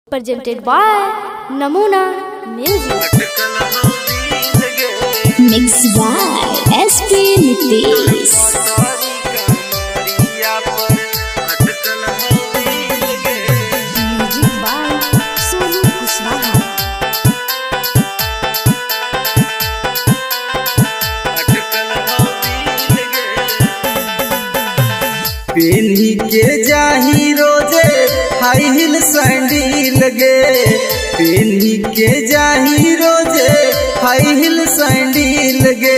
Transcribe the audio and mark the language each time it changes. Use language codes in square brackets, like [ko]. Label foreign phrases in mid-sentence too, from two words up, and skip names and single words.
[en] presented by Namuna Music. Mixed by SP Nitish. Music by Sonu Kuswaha. [mai] पेन्ही के जाही रोजे [en] high heel sandal [mai] गे, पेन्ही के जाही रोजे [en] high heel sandal [mai] गे।